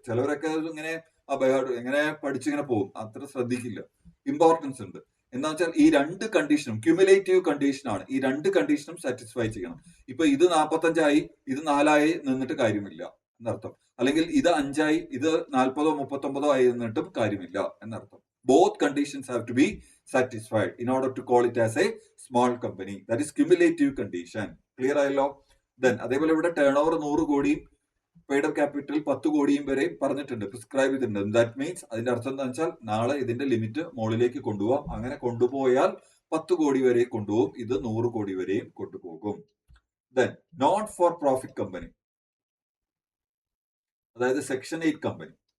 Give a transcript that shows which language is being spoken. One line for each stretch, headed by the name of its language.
Malayalam: ചിലവരൊക്കെ ഇങ്ങനെ എങ്ങനെ പഠിച്ചിങ്ങനെ പോകും, അത്ര ശ്രദ്ധിക്കില്ല. ഇമ്പോർട്ടൻസ് ഉണ്ട്. എന്താ വെച്ചാൽ ഈ 2 കണ്ടീഷനും ക്യുമുലേറ്റീവ് കണ്ടീഷനാണ്. ഈ 2 കണ്ടീഷനും സാറ്റിസ്ഫൈ ചെയ്യണം. ഇപ്പൊ ഇത് 45 ഇത് 4 നിന്നിട്ട് കാര്യമില്ല എന്നർത്ഥം. അല്ലെങ്കിൽ ഇത് 5 ഇത് 40 39 ആയി നിന്നിട്ടും കാര്യമില്ല എന്നർത്ഥം.
English: Both conditions have to be satisfied in order to call it as a small company. That is cumulative condition.
Malayalam: Clear ആയല്ലോ? Then അതേപോലെ ഇവിടെ ടേൺ ഓവർ 100 കോടിയും പെയ്ഡ് അപ്പ് ക്യാപിറ്റൽ 10 കോടിയും വരെ പറഞ്ഞിട്ടുണ്ട്, പ്രിസ്ക്രൈബ് ചെയ്തിട്ടുണ്ട്. ദാറ്റ് മീൻസ് അതിന്റെ അർത്ഥം എന്താ വെച്ചാൽ നാളെ ഇതിന്റെ ലിമിറ്റ് മുകളിലേക്ക് കൊണ്ടുപോകാം. അങ്ങനെ കൊണ്ടുപോയാൽ 10 കോടി വരെ കൊണ്ടുപോകും. ഇത് 100 കോടി വരെയും കൊണ്ടുപോകും. Then not for profit company, അതായത് സെക്ഷൻ 8 കമ്പനി.